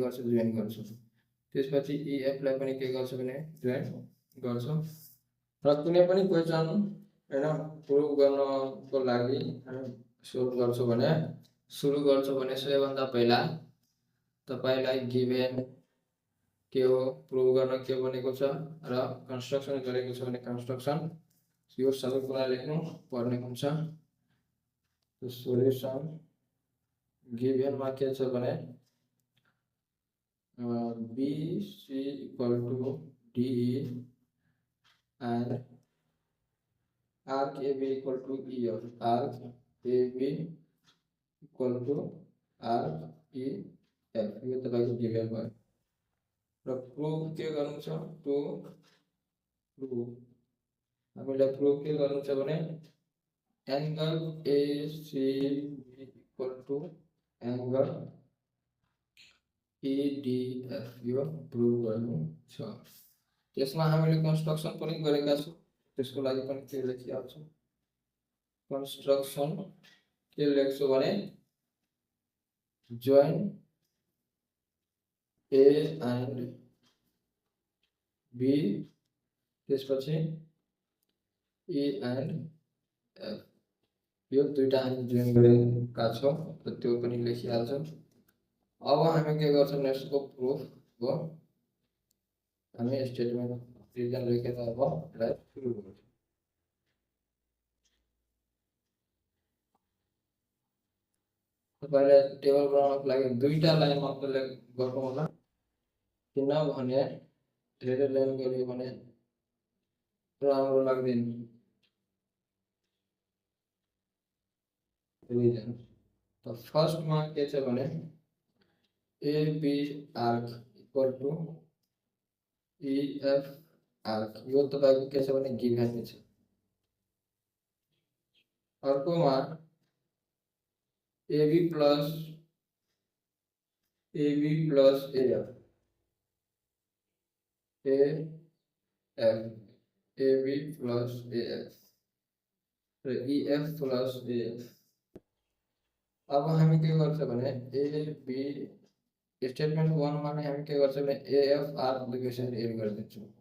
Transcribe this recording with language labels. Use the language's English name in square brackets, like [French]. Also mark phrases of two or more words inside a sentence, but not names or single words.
[Nepali] गर्छौं जोइन गर्छौं त्यसपछि EF लाई पनि के गर्छौं भने जोइन गर्छौं र कुनै पनि क्वेशन हैन प्रुफ गर्नको लागि हामी सुरु गर्छौं भने सबैभन्दा पहिला तपाईलाई गिवन के हो प्रुफ गर्न के भनेको छ र कन्स्ट्रक्सन गरेको छ भने कन्स्ट्रक्सन यो सबै कुरा लेख्नु पर्ने हुन्छ तो सोल्युसन गिवन मा के छ भने [English] BC equal to DE and arc AB equal to EF arc AB equal to arc EF [Nepali] यो तपाईको गिवन भयो र प्रुफ के गर्नु छ [English] to prove [Nepali] हामीलाई प्रुफ के गर्नु छ भने [English] angle ACB equal to angle [Nepali] EDF यो प्रुफ गर्नु छ त्यसमा हामीले कन्स्ट्रक्सन पनि गरेका छौं त्यसको लागि पनि के लेखिहाल्छु कन्स्ट्रक्सन के लेख्छु भने [English] join A and B [Nepali] त्यसपछि [English] E and F [Nepali] यो दुईटा हामी जोइन गरेका छौं त त्यो पनि लेखिहाल्छौं अब हामी के गर्छौं यसको प्रुफ हो हामी [English] statement reason [Nepali] लेखेर अब यसलाई सुरु गर्छौं तपाईले टेबल बनाउनको लागि दुईटा लाइन मात्र गर्नु होला किनभने धेरै लाइन गरियो भने राम्रो लाग्दैन रीजन तो फर्स्ट में के छ भने [English] AB arc equal to EF arc [Nepali] यो तपाईको के छ भने गिवन छ अर्को मा [English] AB plus AF AB plus AF [Nepali] र [English] EF plus AF [Nepali] अब हामी के गर्छ भने AB स्टेटमेन्ट 1 मा नै हामी के गर्छ भने AF आर्क दुवै [English] side add [Nepali] गर्दिन्छौं